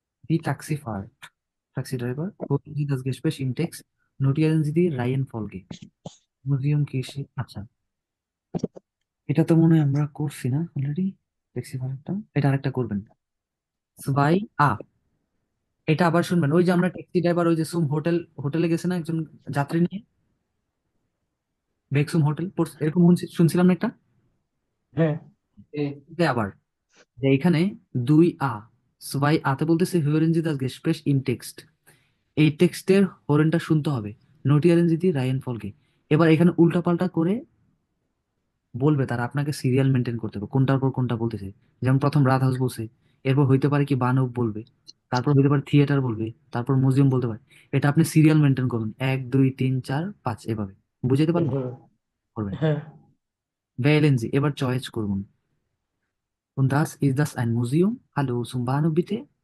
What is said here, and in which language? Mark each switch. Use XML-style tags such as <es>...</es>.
<de>Die Taxifahrt, Taxi Driver, holen Sie das Gespräch im Text, notieren Sie die Reihenfolge.</de> <bn>Museum কৃষি, আচ্ছা এটা তো মনে হয় আমরা করছি না অলরেডি। ট্যাক্সি ভাড়াটা, এটা আরেকটা করবেন। সবাই আ, এটা আবার শুনবেন। ওই যে আমরা ট্যাক্সি ড্রাইভার, ওই যে সুম হোটেলে গেছে না একজন যাত্রী নিয়ে, বেকসুম হোটেল এরকম শুনছিলাম না একটা। হ্যাঁ এটা আবার যে এখানে দুই আ, সবাই আতে বলতেছে</bn> <de>hören Sie das Gespräch im Text।</de> <bn>এই টেক্সটের হরেনটা শুনতে হবে, নোটিয়ারেন যদি রায়ন ফলকে। এবার এখানে উল্টাপাল্টা করে বলবে, তারা আপনাকে সিরিয়াল মেনটেন করতে হবে, কোনটার পর কোনটা বলতেছে। যেমন প্রথম রাত হাউস বলছে, এরপর হইতে পারে কি বানব বলবে, তারপর হইতে পারে থিয়েটার বলবে, তারপর মিউজিয়াম বলতে পারে। এটা আপনি সিরিয়াল মেনটেন করুন, 1 2 3 4 5 এভাবে। বুঝাইতে পারলাম? হুম করবেন। হ্যাঁ</bn> <de>Wählen Sie,</de> <bn>এবার চয়েস করুন।</bn> <de>Und das ist das ein Museum? Hallo, zum Bahnhof bitte?</de>